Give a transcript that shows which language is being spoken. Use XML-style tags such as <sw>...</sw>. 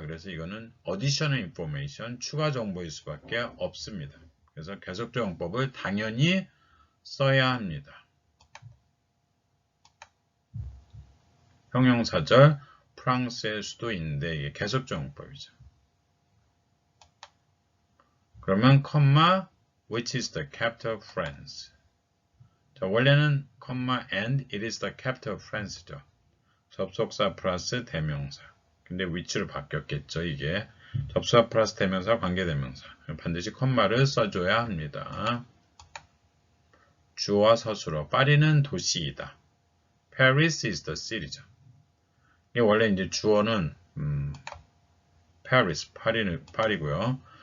<ko>그래서 이거는</ko> <en>additional information,</en> <ko>추가 정보일 수밖에 없습니다. 그래서 계속적 용법을 당연히 써야 합니다. 형용사절 프랑스의 수도인데 이게 계속적 용법이죠. 그러면 컴마</ko> <en>which is the capital of France. 자,</en> <ko>원래는</ko> <en>and it is the capital of France죠.</en> <ko>접속사 플러스 대명사. 근데 which로 바뀌었겠죠, 이게. 접속사 플러스 대명사, 관계대명사. 반드시 컴마를 써줘야 합니다. 주어와 서술어. 파리는 도시이다.</ko> <en>Paris is the city</en> <ko>죠. 이게 원래 이제 주어는 Paris, 파리고요.</ko>